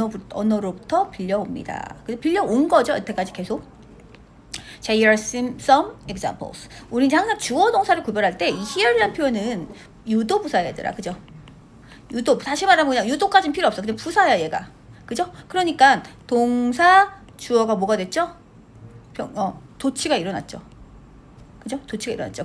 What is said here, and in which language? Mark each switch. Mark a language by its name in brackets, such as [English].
[Korean] 언어로부터 빌려옵니다. 그래서 빌려온 거죠, 여태까지 계속. [English] 자, here are some examples. [Korean] 우리 이제 항상 주어 동사를 구별할 때 이 here이라는 표현은 유도 부사야 얘들아, 그죠? 유도, 다시 말하면 그냥 유도까지는 필요 없어. 그냥 부사야 얘가, 그죠? 그러니까 동사 주어가 뭐가 됐죠? 도치가 일어났죠, 그죠? 도치가 일어났죠.